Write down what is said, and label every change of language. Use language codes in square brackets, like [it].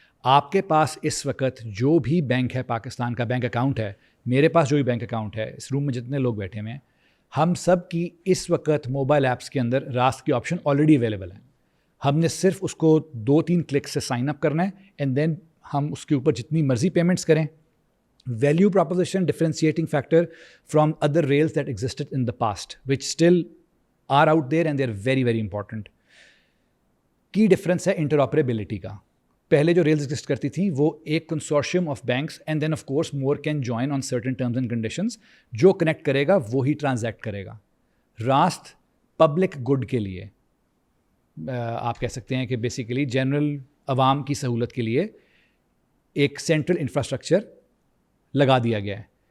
[ur] آپ کے پاس اس وقت جو بھی بینک ہے پاکستان کا بینک اکاؤنٹ ہے, میرے پاس جو بھی بینک اکاؤنٹ ہے, اس روم میں جتنے لوگ بیٹھے ہوئے ہیں, ہم سب کی اس وقت موبائل ایپس کے اندر راست کی آپشن آلریڈی اویلیبل ہے. ہم نے صرف اس کو 2-3 کلک سے سائن اپ کرنا ہے اینڈ دین ہم اس کے اوپر جتنی مرضی پیمنٹس کریں. [en] Value proposition differentiating factor from other rails that existed in the past which still are out there and they are very very important. [ur] کی ڈفرینس ہے انٹرآپریبلٹی کا. پہلے جو ریلز ایگزسٹ کرتی تھیں وہ ایک consortium of banks [en] And then of course more can join on certain terms and conditions. [ur] جو کنیکٹ کرے گا وہی ٹرانزیکٹ کرے گا. راست پبلک گڈ کے لیے آپ کہہ سکتے ہیں کہ بیسیکلی جنرل عوام کی سہولت کے لیے ایک سینٹرل انفراسٹرکچر لگا دیا گیا ہے.